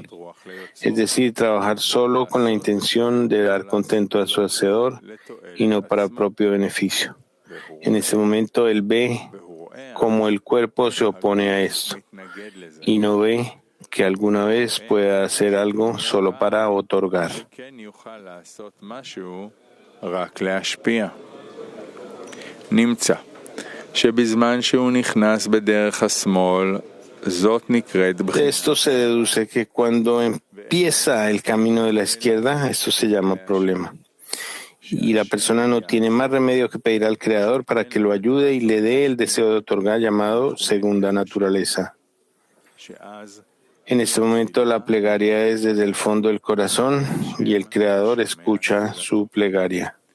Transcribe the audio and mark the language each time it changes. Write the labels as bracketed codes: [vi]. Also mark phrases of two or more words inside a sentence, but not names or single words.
[es] Es decir, trabajar solo con la intención de dar contento a su Hacedor y no para propio beneficio. En este momento Él ve cómo el cuerpo se opone a esto y no ve que alguna vez pueda hacer algo solo para otorgar. [he] נמצא שבזמן שהוא נכנס בדרך השמאל, זאת נקראת [es] De [he] בחינה. [es] esto se deduce que cuando empieza el camino de la izquierda, esto se llama problema. Y la persona no tiene más remedio que pedir al Creador para que lo ayude y le dé el deseo de otorgar llamado segunda naturaleza. En este momento la plegaria es desde el fondo del corazón y el Creador escucha su plegaria.